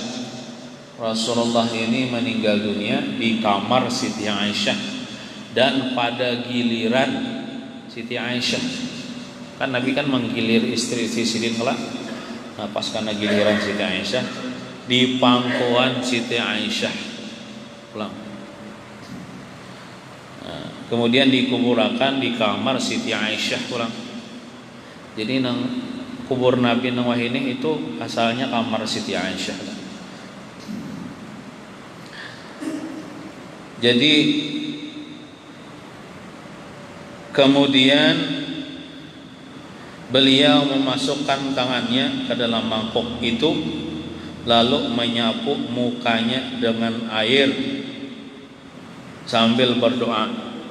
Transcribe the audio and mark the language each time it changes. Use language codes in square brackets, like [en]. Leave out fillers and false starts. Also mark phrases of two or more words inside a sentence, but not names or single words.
[id] Rasulullah ini meninggal dunia di kamar Siti Aisyah, dan pada giliran Siti Aisyah, kan Nabi kan menggilir istri Sidin kelak. Nah, pas karena giliran Siti Aisyah, di pangkuan Siti Aisyah pulang. Kemudian dikuburakan di kamar Siti Aisyah pulang. [bjn] Jadi nang kubur Nabi nang wahini itu asalnya kamar Siti Aisyah. [id] Jadi kemudian beliau memasukkan tangannya ke dalam mangkok itu, lalu menyapu mukanya dengan air sambil berdoa.